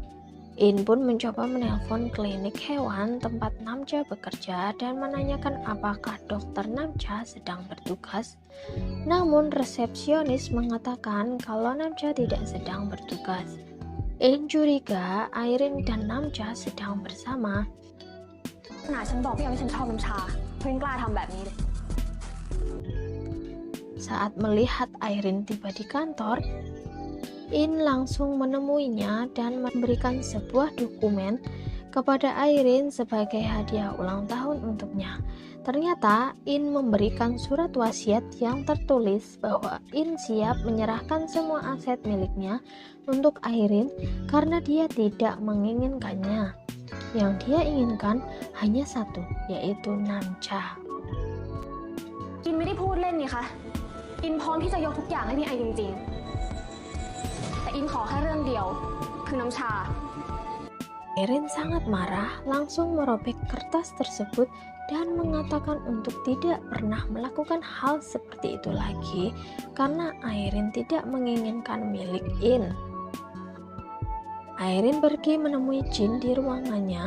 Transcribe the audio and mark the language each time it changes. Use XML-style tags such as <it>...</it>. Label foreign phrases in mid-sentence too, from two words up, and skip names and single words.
<id>In pun mencoba menelpon klinik hewan tempat Namcha bekerja dan menanyakan apakah dokter Namcha sedang bertugas. Namun resepsionis mengatakan kalau Namcha tidak sedang bertugas. In curiga Airin dan Namcha sedang bersama.</id> <th>ขนาดฉันบอกพี่ยังว่าฉันชอบน้ำชาเพื่อนกล้าทำแบบนี้เลย</th> <id>Saat melihat Airin tiba di kantor, In langsung menemuinya dan memberikan sebuah dokumen kepada Airin sebagai hadiah ulang tahun untuknya. Ternyata In memberikan surat wasiat yang tertulis bahwa In siap menyerahkan semua aset miliknya untuk Airin karena dia tidak menginginkannya. Yang dia inginkan hanya satu, yaitu Namcha.</id> <th>อินไม่ได้พูดเล่นนี่คะอินพร้อมที่จะยกทุกอย่างให้พี่ไอจริงๆแต่อินขอแค่เรื่องเดียวคือน้ำชา</th> <id>Airin sangat marah, langsung merobek kertas tersebut dan mengatakan untuk tidak pernah melakukan hal seperti itu lagi karena Airin tidak menginginkan milik In. Airin pergi menemui Jin di ruangannya.</id>